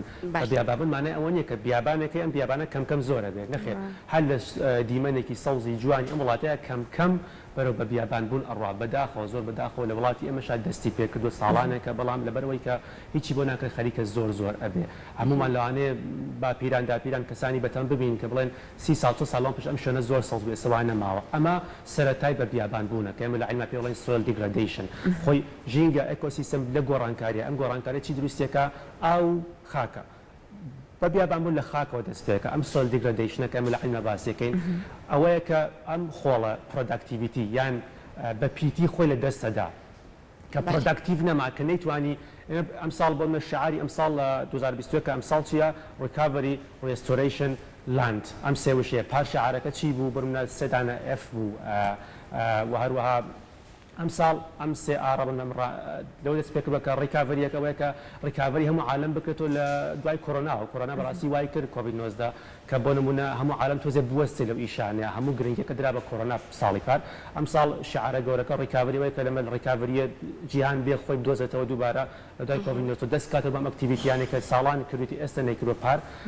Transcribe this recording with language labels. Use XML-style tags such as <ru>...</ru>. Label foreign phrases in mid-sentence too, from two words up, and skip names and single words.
<ckb>بە بیابان مانای ئەوە نیە کە بیابانێکی ئەم بیابانە کەم زۆرە بێت نەخێر هەر لە دیمەنێکی سەوزی جوانی ئەم وڵاتەیە کەم بەرەو بە بیابان بوون ئەڕوا بەداخەوە زۆر بەداخەوە لە وڵاتی ئێمەشا دەستی پێکردو ساڵانێکە بەڵام لەبەرەوەی کە هیچی بۆ ناکە خەریکە زۆر ئەبێ هەمومان لەوانەیە با پیران داپیران کەسانی بەتەم ببین کە بڵێن 30 ساڵ پێش ئەم شوێنە زۆر سەوز بێ سەوای نەماوە ئەمە سەرەتای بە بیابان بوونە کە ئێمە لە عیلما پێ بڵێن</ckb> <en>soil degradation</en> <ckb>خۆی ژینگە ئەکۆسیستەم لە گۆڕانکاریە ئەم گۆڕانکاری چی دروستێکە ئاو خاکە بە بیابانبوون لە خاکەوە دەست پێکە ئەم</ckb> <en>soil degradation-</en> <ckb>ەکە ئەمە لە عیلما باسیەکەین ئەوەیە کە ئەم خۆڵە productivity یان بە پیتی خۆی لە دەستەدا کە پرۆداکتیو نەما کە نەیتوانی ئەم ساڵ بۆ منە شعاری ئەم ساڵ لە 2021 ئەم ساڵ چیە</ckb> <en>recovery restoration land</en> <ckb>ئەم سێ وشەیە پاش شعارەکە چی بوو بڕمە سێدانە F بوو و هەروەها ئەم ساڵ ئەم سێ ئاڕەبن لەو دەست پێکرد بە کە ڕیکاڤەریەکەوەیە کە ڕیکاڤەری هەموو عالم بکرێتەوە لە دوای کۆڕۆنا بەڕاستی وای کرد کۆڤید-19 کە بۆ نمونە هەموو عالم تۆزێ بوەستێ لەو ئیشانەیە هەموو گرنگیەکە درا بە کۆڕۆنا ساڵی پار ئەم ساڵ شعارە گەورەکە ڕیکاڤەریەوەی کە لەمە ڕیکاڤەریە جیهان بێ خۆی بدۆزێتەوە دووبارە لە دوای کۆڤید-19 دەست کاتە بەم ئەکتیڤیتیانێک کە ساڵان کردویەتی ئێستا نەیکردووە</ckb>